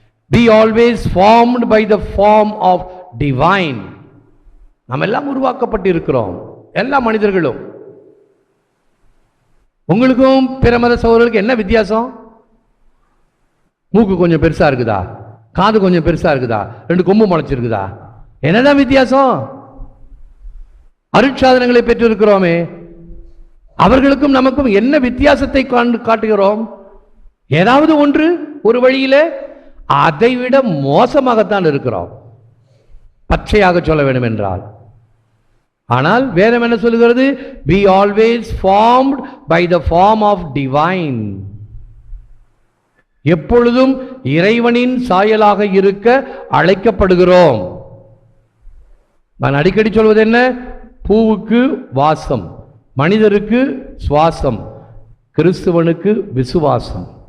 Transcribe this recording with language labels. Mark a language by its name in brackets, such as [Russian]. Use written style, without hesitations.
[English] Be always formed by the form of divine. [Tamil] நாம் எல்லாம் உருவாக்கப்பட்டிருக்கிறோம், எல்லா மனிதர்களும். உங்களுக்கும் பிற மத சகோதரர்களுக்கு என்ன வித்தியாசம்? மூக்கு கொஞ்சம் பெருசா இருக்குதா, காது கொஞ்சம் பெருசா இருக்குதா, 2 கொம்பு முளைச்சிருக்குதா, என்னதான் வித்தியாசம்? அருட்சாதனங்களை பெற்றிருக்கிறோமே, அவர்களுக்கும் நமக்கும் என்ன வித்தியாசத்தை காட்டுகிறோம்? ஏதாவது ஒன்று ஒரு வழியிலே அதைவிட மோசமாகத்தான் இருக்கிறோம், பச்சையாக சொல்ல வேண்டும் என்றால். ஆனால் வேதம் என்ன சொல்லுகிறது? [English] Be always formed by the form of divine. [Tamil] எப்பொழுதும் இறைவனின் சாயலாக இருக்க அழைக்கப்படுகிறோம். நான் அடிக்கடி சொல்வது என்ன? பூவுக்கு வாசம், மனிதருக்கு சுவாசம், கிறிஸ்துவனுக்கு விசுவாசம்.